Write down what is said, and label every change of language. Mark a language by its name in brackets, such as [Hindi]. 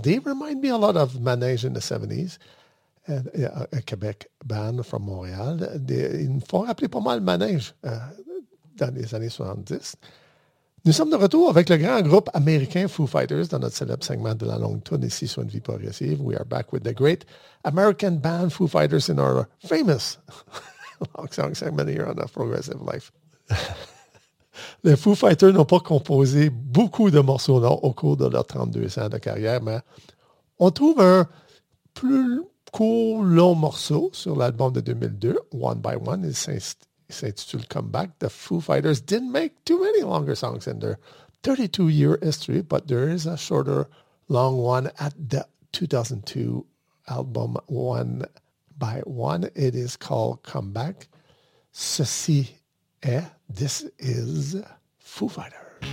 [English] They remind me a lot of Manège in the 70s, a Québec band from Montréal. [French] Ils me font rappeler pas mal Manège dans les années 70. Nous sommes de retour avec le grand groupe américain Foo Fighters dans notre célèbre segment de la longue tournée ici sur une vie progressive. [English] We are back with the great American band Foo Fighters in our famous long song segment here on a progressive life. [French] Les Foo Fighters n'ont pas composé beaucoup de morceaux non, au cours de leurs 32 ans de carrière, mais on trouve un plus court, long morceau sur l'album de 2002, One by One. Il s'intitule Comeback. [English] The Foo Fighters didn't make too many longer songs in their 32-year history, but there is a shorter, long one at the 2002 album One by One. It is called Comeback. [French] Ceci est... [English] This is Foo Fighters.